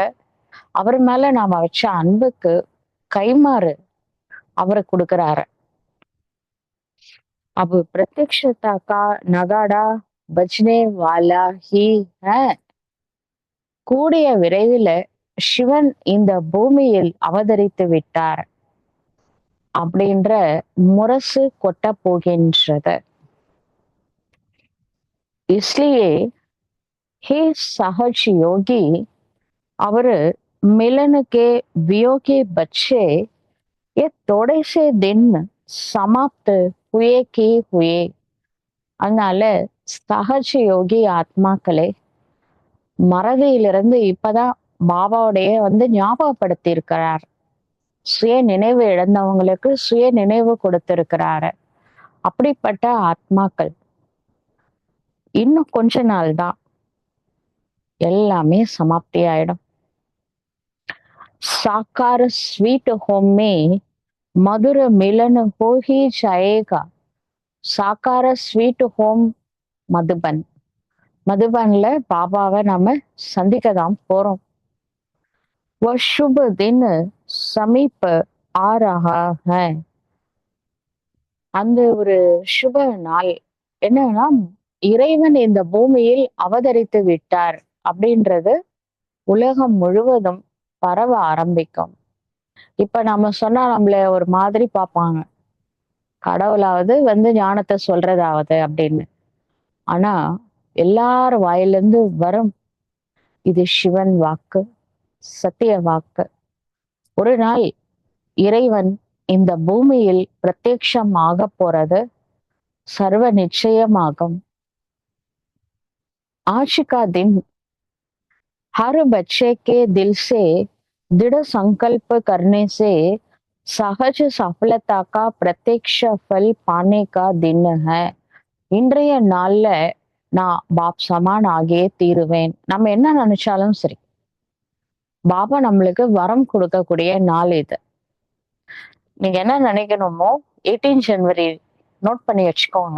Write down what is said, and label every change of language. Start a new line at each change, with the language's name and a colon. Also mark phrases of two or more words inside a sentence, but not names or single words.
Tamil: அவர் மேல நாம வச்ச அன்புக்கு கைமாறு அவரு கொடுக்கறாரு.
Hindi: अब प्रत्यक्षता का नगाड़ा बजने वाला ही है.
Tamil: கூடிய விரைவில் சிவன் இந்த பூமியில் அவதரித்து விட்டார் அப்படின்ற முரசு கொட்ட போகின்றது.
Hindi: इसलिए हे सहज योगी அவரு मिलन के वियोगी बच्चे ये थोड़े से दिन समाप्त हुए की हुए.
Tamil: அதனால சகஜ யோகி ஆத்மாக்களே மறதியிலிருந்து இப்பதான் பாபாவுடைய வந்து ஞாபகப்படுத்தி இருக்கிறார். சுய நினைவு இழந்தவங்களுக்கு சுய நினைவு கொடுத்திருக்கிறாரு. அப்படிப்பட்ட ஆத்மாக்கள் இன்னும் கொஞ்ச நாள் தான் எல்லாமே சமாப்தி ஆயிடும்.
Hindi: साकार
English: sweet home
Hindi: में मधुर मिलन हो ही जाएगा. साकार
English: sweet home
Tamil: மதுபன் மதுபன்ல பாபாவை நாம சந்திக்க தான் போறோம்.
Hindi: वो शुभ दिन समीप आ रहा है.
Tamil: அந்த ஒரு சுப நாள் என்னன்னா இறைவன் இந்த பூமியில் அவதரித்து விட்டார் அப்படின்றது உலகம் முழுவதும் பரவ ஆரம்பிக்கும். இப்ப நம்ம சொன்னா நம்மள ஒரு மாதிரி பார்ப்பாங்க. கடவுளாவது வந்து ஞானத்தை சொல்றதாவது அப்படின்னு. ஆனா எல்லார் வாயிலிருந்து வரும் இது சிவன் வாக்கு, சத்திய வாக்கு. ஒரு நாள் இறைவன் இந்த பூமியில் பிரத்யட்சமாக போறது சர்வ நிச்சயமாகும்.
Hindi: आज का दिन हर बच्चे के दिल से दृढ़ संकल्प करने से सहज सफलता का प्रत्यक्ष फल पाने का दिन है.
Tamil: இன்றைய நாள்ல நான்
Hindi: बाप समान
Tamil: ஆகியே தீருவேன். நம்ம என்ன நினைச்சாலும் சரி பாபா நம்மளுக்கு வரம் கொடுக்கக்கூடிய நாள் இது. நீங்க என்ன நினைக்கணுமோ 18 ஜனவரி நோட் பண்ணி வச்சுக்கோங்க.